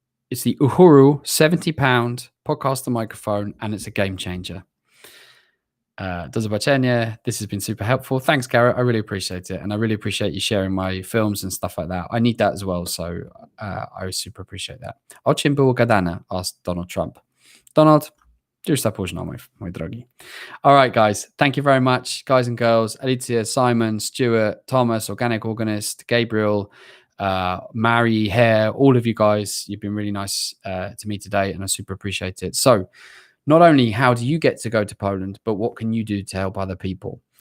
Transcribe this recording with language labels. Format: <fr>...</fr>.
<en>It's the Uhuru £70 podcaster microphone, and it's a game changer.</en> <pl>Do zobaczenia.</pl> <en>This has been super helpful. Thanks, Garrett. I really appreciate it. And I really appreciate you sharing my films and stuff like that. I need that as well. So I super appreciate that.</en> <pl>O czym było gadane?</pl> <en>Asked Donald Trump.</en> <pl>Donald, już za późno, mój drogi.</pl> <en>All right, guys. Thank you very much, guys and girls. Alicia, Simon, Stuart, Thomas, Organic Organist, Gabriel, Mary, Hare, all of you guys. You've been really nice to me today, and I super appreciate it. So, not only how do you get to go to Poland, but what can you do to help other people?</en>